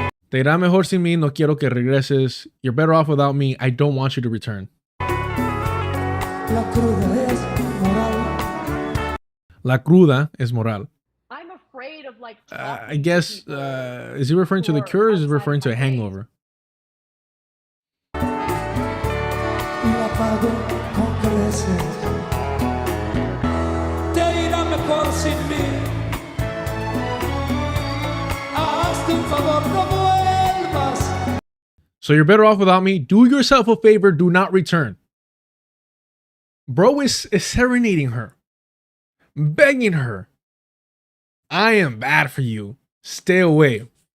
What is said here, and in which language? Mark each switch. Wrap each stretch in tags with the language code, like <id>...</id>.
<es>Te irá mejor sin mí, no quiero que regreses.</es> <en>You're better off without me. I don't want you to return.</en> <es>La cruda es moral. La cruda es moral.</es> <en>I'm afraid of like. I guess, is he referring to the cure or is he referring to a hangover?</en> <es>La pago con creces. Te irá mejor sin mí. Hazte un favor, no vuelvas.</es> <en>So you're better off without me. Do yourself a favor. Do not return. Bro is serenading her, begging her. I am bad for you. Stay away.</en>